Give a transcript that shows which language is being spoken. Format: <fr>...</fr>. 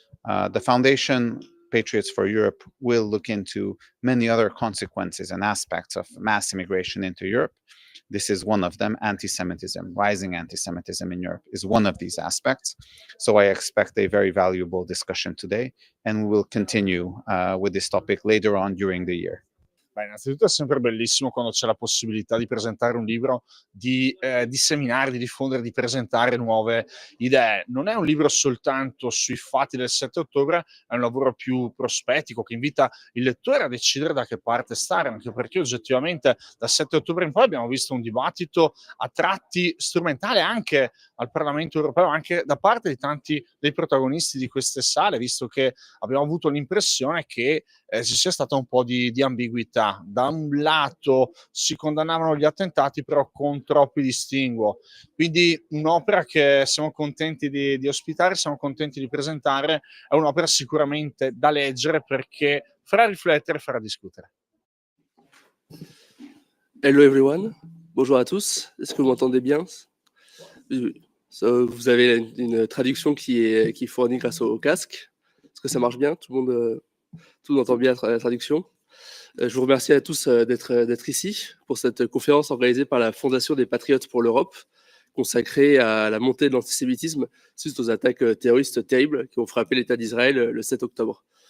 <en>The Foundation Patriots for Europe will look into many other consequences and aspects of mass immigration into Europe. This is one of them. Anti-Semitism, rising anti-Semitism in Europe is one of these aspects. So I expect a very valuable discussion today, and we will continue with this topic later on during the year.</en> <it>Beh, innanzitutto è sempre bellissimo quando c'è la possibilità di presentare un libro, di disseminare, di diffondere, di presentare nuove idee. Non è un libro soltanto sui fatti del 7 ottobre, è un lavoro più prospettico che invita il lettore a decidere da che parte stare, anche perché oggettivamente dal 7 ottobre in poi abbiamo visto un dibattito a tratti strumentale anche al Parlamento europeo, anche da parte di tanti dei protagonisti di queste sale, visto che abbiamo avuto l'impressione che ci sia stata un po' di ambiguità. Da un lato si condannavano gli attentati, però con troppi distinguo. Quindi un'opera che siamo contenti di ospitare, siamo contenti di presentare, è un'opera sicuramente da leggere perché farà riflettere, farà discutere.</it> <en>Hello everyone,</en> <fr>bonjour à tous, est-ce que vous m'entendez bien? Vous avez une traduction qui est fournie grâce au casque. Est-ce que ça marche bien? Tout le monde entend bien la traduction? Je vous remercie à tous d'être ici pour cette conférence organisée par la Fondation des Patriotes pour l'Europe, consacrée à la montée de l'antisémitisme suite aux attaques terroristes terribles qui ont frappé l'État d'Israël le 7 octobre.</fr>